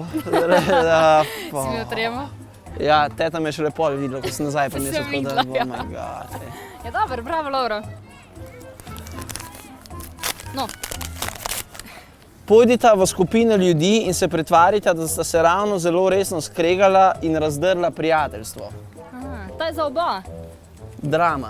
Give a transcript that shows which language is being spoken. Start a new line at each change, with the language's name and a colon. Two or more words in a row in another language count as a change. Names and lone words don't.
Slovenian: Si mi utremo? Ja, teta me je šele pol videla, ko sem nazaj prinesel, tako da videla, ja.
English: oh my god.
Slovenian: Ja, dobro, bravo, Lauro. No, Pojdita v skupino ljudi in se pretvarita, da sta se ravno zelo resno skregala in razdrla prijateljstvo. to je za oba. Drama.